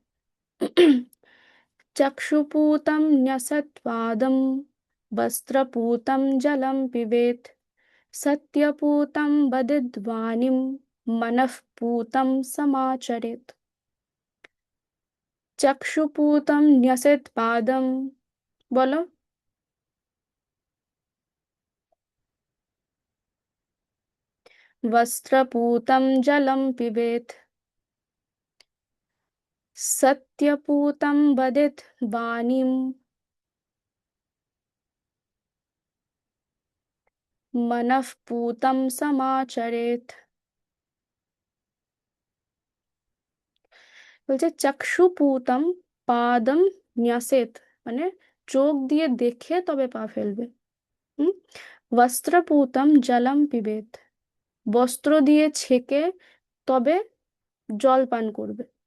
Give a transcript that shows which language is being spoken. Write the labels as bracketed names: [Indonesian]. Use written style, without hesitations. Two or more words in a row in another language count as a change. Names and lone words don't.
[Sanskrit] চক্ষুপূতম ন্যসৎপাদম, বস্ত্রপূতম জলম পিবেত, সত্যপূতম বদিদ্বানিম, মনঃপূতম সমাচরেত। চক্ষুপূতম ন্যসৎপাদম, [Bangla] বলো। [Sanskrit] वस्त्रपूतं जलं पिबेत्, सत्यपूतं वदेत् वाणीं, मनःपूतं समाचरेत्। [Bangla] বলছে [Sanskrit] চক্ষুপূতম পাদম ন্যাসেত [Bangla] মানে চোখ দিয়ে দেখে তবে পা ফেলবে। হুম। [Sanskrit] বস্ত্রপূতম জলম পিবেত, [Bangla] বস্ত্র দিয়ে ছেঁকে তবে জল পান করবে।